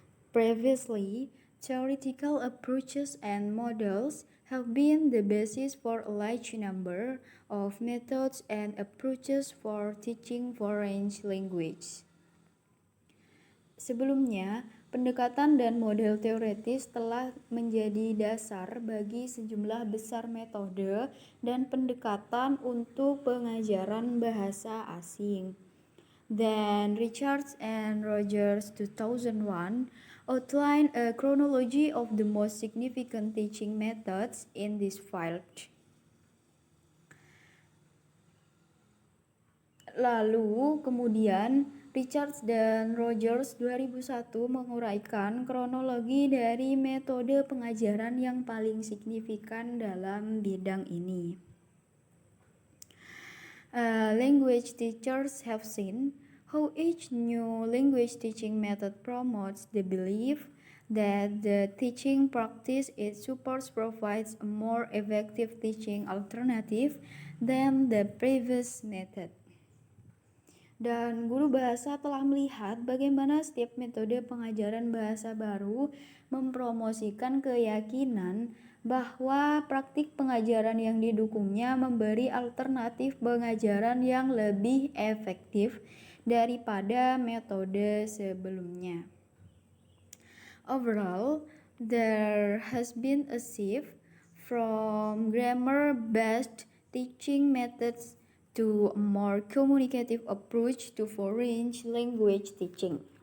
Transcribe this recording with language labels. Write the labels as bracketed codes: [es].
[en] Previously, theoretical approaches and models have been the basis for a large number of methods and approaches for teaching foreign language. [id] Sebelumnya, pendekatan dan model teoretis telah menjadi dasar bagi sejumlah besar metode dan pendekatan untuk pengajaran bahasa asing. [en] Then Richards and Rogers 2001 outlined a chronology of the most significant teaching methods in this field. [id] Lalu kemudian Richards dan Rogers 2001 menguraikan kronologi dari metode pengajaran yang paling signifikan dalam bidang ini. [en] Language teachers have seen how each new language teaching method promotes the belief that the teaching practice it supports provides a more effective teaching alternative than the previous method. [id] Dan guru bahasa telah melihat bagaimana setiap metode pengajaran bahasa baru mempromosikan keyakinan bahwa praktik pengajaran yang didukungnya memberi alternatif pengajaran yang lebih efektif daripada metode sebelumnya. [en] Overall, there has been a shift from grammar-based teaching methods to a more communicative approach to foreign language teaching.